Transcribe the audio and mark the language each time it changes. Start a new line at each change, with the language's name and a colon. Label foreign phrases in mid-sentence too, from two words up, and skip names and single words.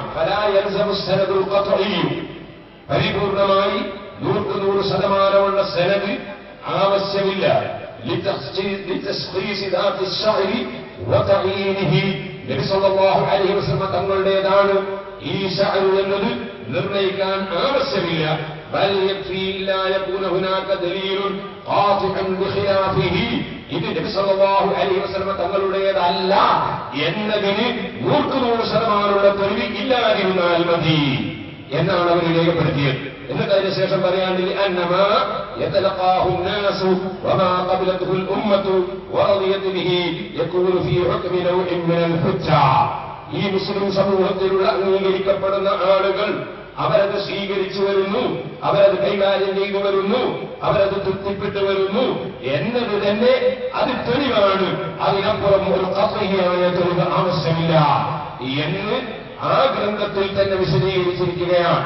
Arabic: فلا يلزم السند القطعي
Malayalam: പരിപൂർണമായി 100% സനദ് ആവശ്യമില്ല.
Arabic: لتشخيص ذات الشعر وتعيينه نبي صلى الله عليه وسلم
Malayalam: തങ്ങളുടേതാണ് ഈ ശഅർ എന്നത് നിർണയിക്കാൻ ആവശ്യമില്ല.
Arabic: بل يكفي لا يكون هناك دليل قاطع بخلافه.
Malayalam: ഇത്
Arabic: نبي صلى الله عليه وسلم
Malayalam: തങ്ങളുടേതല്ല എന്നതിന് 100% തെളിവ് ഇല്ലാതിരുന്നാൽ മതി എന്നാണ് അവർ രേഖപ്പെടുത്തിയത്. എന്നിട്ട് അതിനുശേഷം പറയാണ്ടില്ല
Arabic: أنما يتلقاه الناس وما قبلته الامه ورضيت به يكون في حكم نوع من الحجه.
Malayalam: ഈ മുസ്ലിം സമൂഹത്തിലുള്ള അംഗീകരിക്കപ്പെടുന്ന ആളുകൾ അവരത് സ്വീകരിച്ചു വരുന്നു, അവരത് കൈകാര്യം ചെയ്തു വരുന്നു, അവരത് തൃപ്തിപ്പെട്ടു വരുന്നു എന്നത് തന്നെ അത് തെളിവാണ്. അതിനപ്പുറം ഒരു ഖത്ഇയായ തെളിവ് ആവശ്യമില്ല എന്ന് ആ ഗ്രന്ഥത്തിൽ തന്നെ വിശദീകരിച്ചിരിക്കുകയാണ്.